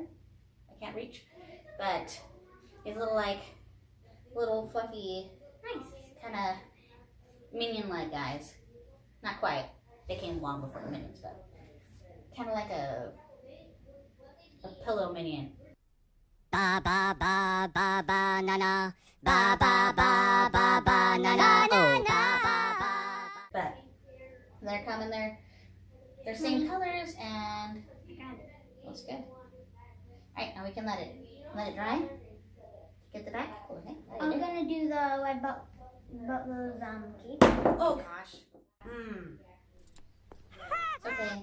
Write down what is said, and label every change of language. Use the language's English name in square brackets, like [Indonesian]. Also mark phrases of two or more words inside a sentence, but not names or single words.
[English] I can't reach. But he's little fluffy, nice, kind of minion-like guys. Not quite. They came long before the minions, but kind of like a pillow minion. Ba ba ba ba ba na na, ba ba ba ba ba na na, oh ba ba ba. But they're coming. They're same colors and looks good. All right, now we can let it dry. Get the back. Okay. I'm gonna do the red butler's cape. Oh gosh. It's okay.